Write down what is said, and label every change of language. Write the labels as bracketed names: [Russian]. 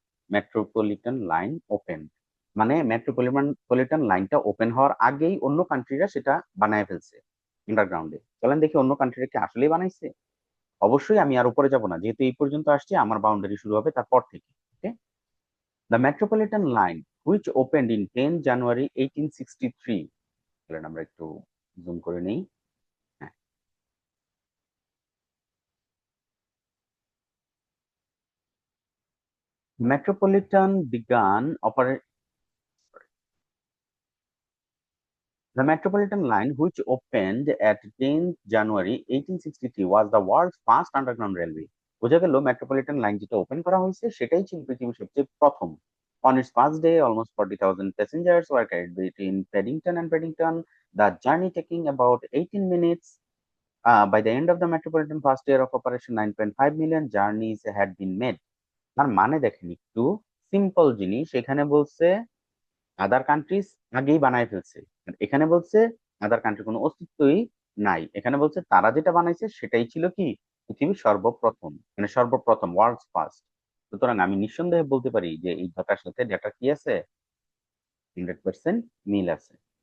[English] metropolitan line opened, [Bangla] মানে metropolitan লাইনটা open হওয়ার আগেই অন্য কান্ট্রিরা সেটা বানায় ফেলছে আন্ডারগ্রাউন্ডে। চলেন দেখি অন্য কান্ট্রিরা কি আসলেই বানাইছে। অবশ্যই আমি আর উপরে যাব না, যেহেতু এই পর্যন্ত আসছি, আমার বাউন্ডারি শুরু হবে তারপর থেকে। [English] okay, the metropolitan line which opened in 10 January 1863, [Bangla] চলেন আমরা একটু জুম করে নেই। [English] হ্যাঁ, Metropolitan began operate. The Metropolitan line, which opened at 10th January 1863, was the world's first underground railway. [Bangla] বোঝা গেল মেট্রোপলিটন লাইন যেটা ওপেন করা হয়েছে সেটাই ছিল পৃথিবীর সবচেয়ে প্রথম। [English] On its first day, almost 40,000 passengers were carried between Paddington and Paddington, the journey taking about 18 minutes. By the end of the Metropolitan first year of operation, 9.5 million journeys had been made. [Bangla] তার মানে দেখেন একটু simple জিনিস, এখানে বলছে other countries আগেই বানায় ফেলছে। আর এখানে বলছে আদার কান্ট্রি কোনো অস্তিত্বই নাই, এখানে বলছে তারা যেটা বানাইছে সেটাই ছিল কি পৃথিবীর সর্বপ্রথম, মানে সর্বপ্রথম ওয়ার্ল্ডস ফার্স্ট। সুতরাং আমি নিঃসন্দেহে বলতে পারি যে এই ঢাকার সাথে ডেটা কি আছে, 100% মিল আছে।